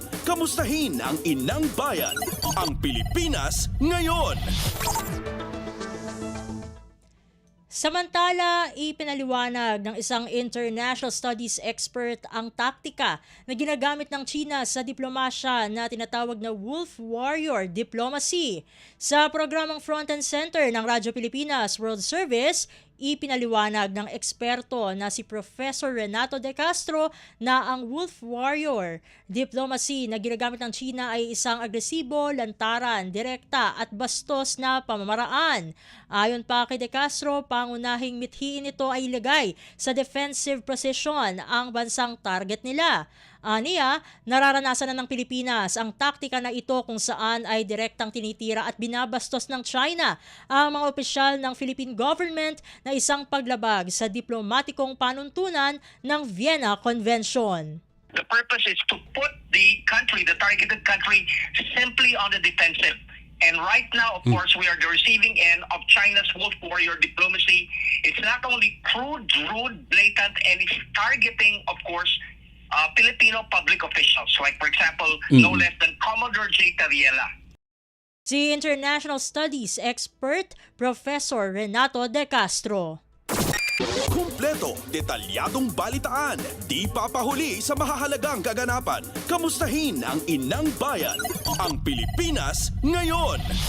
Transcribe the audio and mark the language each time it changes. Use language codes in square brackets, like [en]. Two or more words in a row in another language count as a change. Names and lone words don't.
[tl] Kamustahin ang inang bayan, ang Pilipinas ngayon. Samantala, ipinaliwanag ng isang [en] international studies expert [tl] ang taktika na ginagamit ng China sa diplomasya na tinatawag na [en] Wolf Warrior Diplomacy. [tl] Sa programang Front and Center ng Radyo Pilipinas World Service, ipinaliwanag ng eksperto na si Professor Renato De Castro na ang [en] Wolf Warrior Diplomacy [tl] na ginagamit ng China ay isang agresibo, lantaran, direkta at bastos na pamamaraan. Ayon pa kay De Castro, pangunahing mithiin ito ay ilagay sa [en] defensive position [tl] ang bansang target nila. Aniya, nararanasan na ng Pilipinas ang taktika na ito kung saan ay direktang tinitira at binabastos ng China ang mga opisyal ng [en] Philippine government [tl] na isang paglabag sa diplomatikong panuntunan ng Vienna Convention. [en] The purpose is to put the targeted country, simply on the defensive. And right now, of course, we are the receiving end of China's Wolf Warrior Diplomacy. It's not only crude, rude, blatant, and it's targeting, of course, Filipino public officials, like for example, no less than Commodore J. Tariela. [tl] Si [en] International Studies expert [tl] Professor Renato De Castro. Kumpleto, detalyadong balitaan, di papahuli sa mahahalagang kaganapan. Kamustahin ang inang bayan, ang Pilipinas ngayon.